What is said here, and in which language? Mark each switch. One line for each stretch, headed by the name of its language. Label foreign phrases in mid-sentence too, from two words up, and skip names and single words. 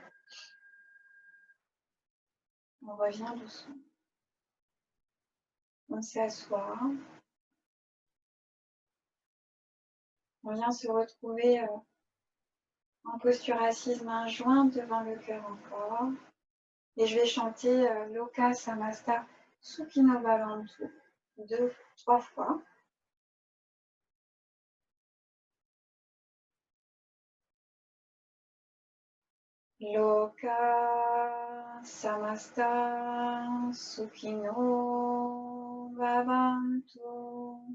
French: On revient doucement. On s'assoit. On vient se retrouver en posture assise, main jointe devant le cœur encore. Et je vais chanter
Sanskrit: Loka Samasta Sukhino Bhavantu
French: 2-3 fois.
Sanskrit: Loka Samasta Sukhino Bhavantu.